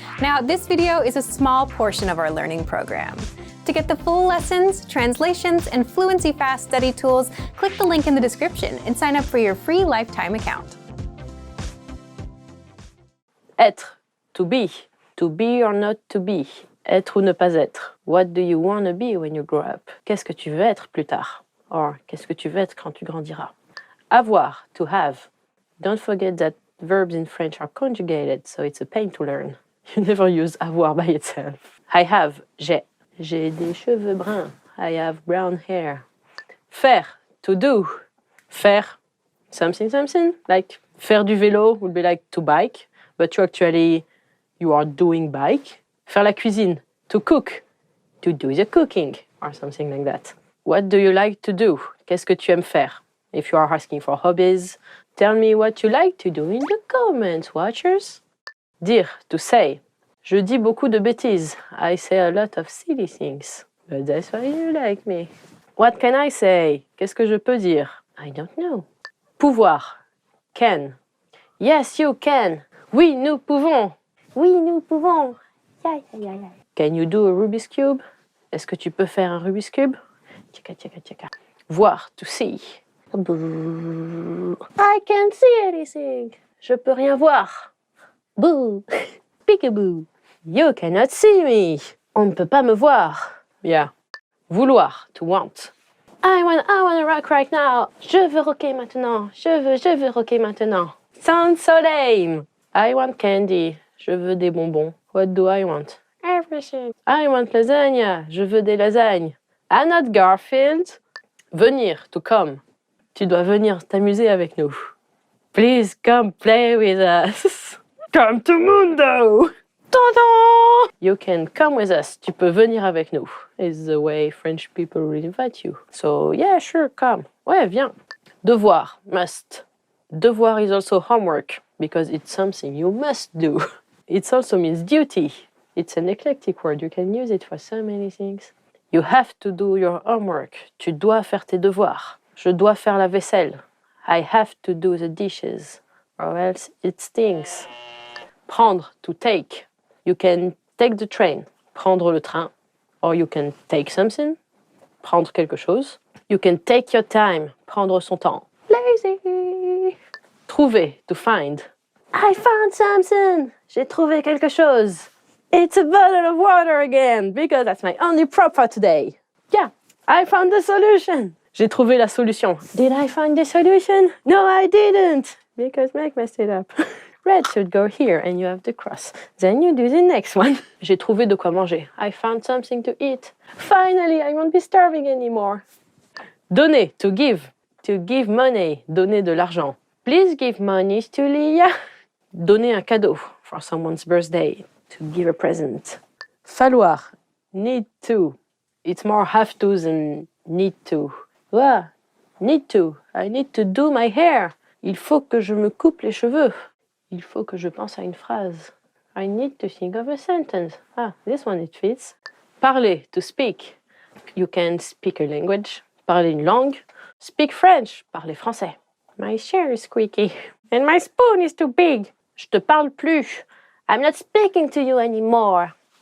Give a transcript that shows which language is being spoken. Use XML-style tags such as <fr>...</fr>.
<en>Now, this video is a small portion of our learning program. To get the full lessons, translations, and Fluency Fast study tools, click the link in the description and sign up for your free lifetime account.</en> <fr>Être,</fr> <en>to be or not to be.</en> <fr>Être ou ne pas être.</fr> <en>What do you want to be when you grow up?</en> <fr>Qu'est-ce que tu veux être plus tard? Or, qu'est-ce que tu veux être quand tu grandiras?</fr> <en>Avoir, to have. Don't forget that verbs in French are conjugated, so it's a pain to learn. You never use avoir by itself. I have,</en> <fr>j'ai. J'ai des cheveux bruns.</fr> <en>I have brown hair. Faire, to do. Faire, something, like</en> <fr>faire du vélo</fr> <en>would be like to bike, but you are doing bike.</en> <fr>Faire la cuisine,</fr> <en>to cook, to do the cooking, or something like that. What do you like to do?</en> <fr>Qu'est-ce que tu aimes faire?</fr> <en>If you are asking for hobbies, tell me what you like to do in the comments, watchers. Dire, to say.</en> <fr>Je dis beaucoup de bêtises.</fr> <en>I say a lot of silly things. But that's why you like me. What can I say?</en> <fr>Qu'est-ce que je peux dire?</fr> <en>I don't know. Pouvoir, can. Yes, you can.</en> <fr>Oui, nous pouvons. Oui, nous pouvons.</fr> <en>Can you do a Rubik's Cube?</en> <fr>Est-ce que tu peux faire un Rubik's Cube?</fr> <en>Tchaka. Voir, to see. I can't see anything.</en> <fr>Je peux rien voir. Boo. Peekaboo.</fr> <en>You cannot see me.</en> <fr>On ne peut pas me voir.</fr> <en>Yeah. Vouloir, to want. I want to rock right now.</en> <fr>Je veux rocker maintenant. Je veux rocker maintenant.</fr> <en>Sounds so lame. I want candy.</en> <fr>Je veux des bonbons.</fr> <en>What do I want? Everything. I want lasagna.</en> <fr>Je veux des lasagnes.</fr> <en>I'm not Garfield. Venir, to come.</en> <fr>Tu dois venir t'amuser avec nous.</fr> <en>Please come play with us. Come to Mundo. Ta-da! You can come with us.</en> <fr>Tu peux venir avec nous.</fr> <en>It's the way French people will invite you. So yeah, sure, come.</en> <fr>Ouais, viens.</fr> <en>Devoir, must. Devoir is also homework because it's something you must do. It also means duty. It's an eclectic word. You can use it for so many things. You have to do your homework.</en> <fr>Tu dois faire tes devoirs. Je dois faire la vaisselle.</fr> <en>I have to do the dishes, or else it stinks. Prendre, to take. You can take the train.</en> <fr>Prendre le train.</fr> <en>Or you can take something.</en> <fr>Prendre quelque chose.</fr> <en>You can take your time.</en> <fr>Prendre son temps.</fr> <en>Lazy. Trouver, to find. I found something.</en> <fr>J'ai trouvé quelque chose.</fr> <en>It's a bottle of water again, because that's my only prop for today. Yeah, I found the solution. J'ai trouvé la solution. Did I find the solution? No, I didn't, because Meg messed it up. Red should go here, and you have the cross. Then you do the next one.</en> <fr>J'ai trouvé de quoi manger.</fr> <en>I found something to eat. Finally, I won't be starving anymore. Donner, to give. To give money,</en> <fr>donner de l'argent.</fr> <en>Please give money to Leah.</en> <fr>Donner un cadeau</fr> <en>for someone's birthday. To give a present. Falloir, need to. It's more have to than need to. Need to. I need to do my hair.</en> <fr>Il faut que je me coupe les cheveux. Il faut que je pense à une phrase.</fr> <en>I need to think of a sentence. This one it fits. Parler, to speak. You can speak a language.</en> <fr>Parler une langue.</fr> <en>Speak French.</en> <fr>Parler français.</fr> <en>My chair is squeaky. And my spoon is too big.</en> <fr>Je te parle plus.</fr> <en>I'm not speaking to you anymore.</en>